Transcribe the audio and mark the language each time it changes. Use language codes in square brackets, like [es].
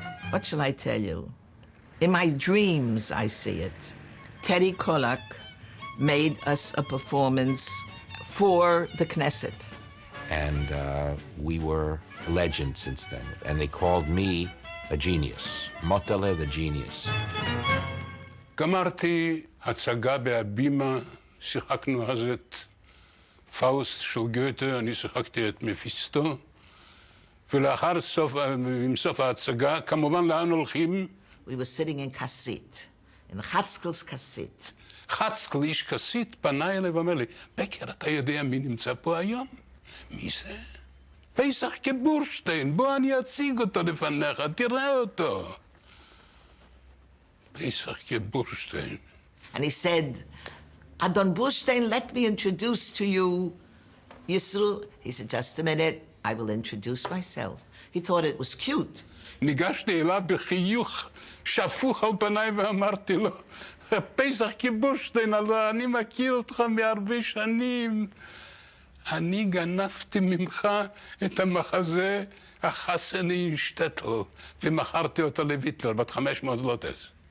[en] What shall I tell you? In my dreams, I see it. Teddy Kollek made us a performance for the Knesset. And we were a legend since then. And they called me a genius. Motele the genius. [he] גמרתי הצגה בהבימה, שיחקנו אז את פאוסט של גוטה, אני שיחקתי את מפיסטו, ולאחר סוף ההצגה, כמובן לאן הולכים? [en] We were sitting in Kassit, in Chatzkel's Kassit. [he] חצקל איש כסית פנה אליי ואומר לי, בקר, אתה יודע מי נמצא פה היום? מי זה? פסח כבורשטיין, בוא אני אציג אותו לפניך, תראה אותו. פסח כבורשטיין. [en] And he said, Adon Bורשטיין, let me introduce to you Yisrael. He said, just a minute, I will introduce myself. He thought it was cute. [he] ניגשתי אליו בחיוך שפוך על פניי ואמרתי לו, פסח כבורשטיין, אני מכיר אותך מהרבה שנים. אני גנבתי ממך את המחזה החסן אינשטטל, ומכרתי אותו לויטלר, בת 500 זלוטס.